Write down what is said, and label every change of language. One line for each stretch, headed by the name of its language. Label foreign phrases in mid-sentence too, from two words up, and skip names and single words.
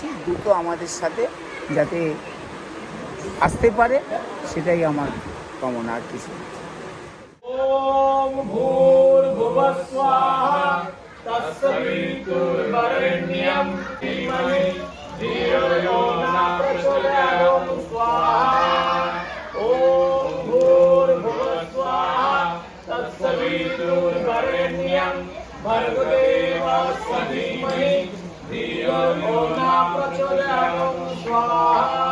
Bangla: দ্রুত আমাদের সাথে যাতে আসতে পারে সেটাই আমার কামনা, আর কিছু।
Sanskrit: ওম ভূর্ভুবঃ স্বাহা তৎসবিতুর্বরেণ্যং ধীমহি ধিয়ো यो न प्रचोदयात् स्वाहा। ओम भूर्भुवः स्वाहा तत्सवितुर्वरेण्यं भर्गदेवस्य धीमहि धियो यो न प्रचोदयात् स्वाहा।